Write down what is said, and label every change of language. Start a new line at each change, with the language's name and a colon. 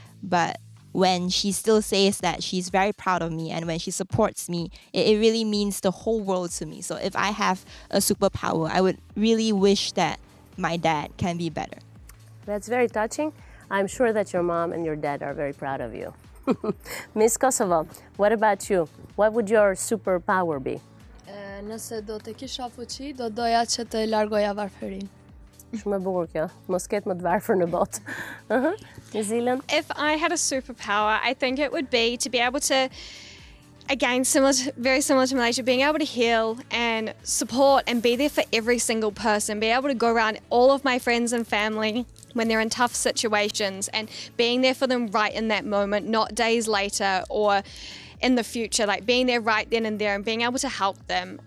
English: But when she still says that she's very proud of me and when she supports me, it really means the whole world to me. So if I have a superpower, I would really wish that my dad can be better. That's very touching. I'm sure that your mom and your dad are very proud of you. Miss Kosovo, what about you? What would your superpower be?
Albanian: Nëse do të kisha fuqi, do doja që të largoja varfërinë. Shumë e bukur kjo. Mos ketë më të varfër në botë.
English: New Zealand? If I had a superpower, I think it would be to be able to, again, very similar to Malaysia, being able to heal and support and be there for every single person, be able to go around all of my friends and family when they're in tough situations and being there for them right in that moment, not days later or in the future, like being there right then and there and being able to help them.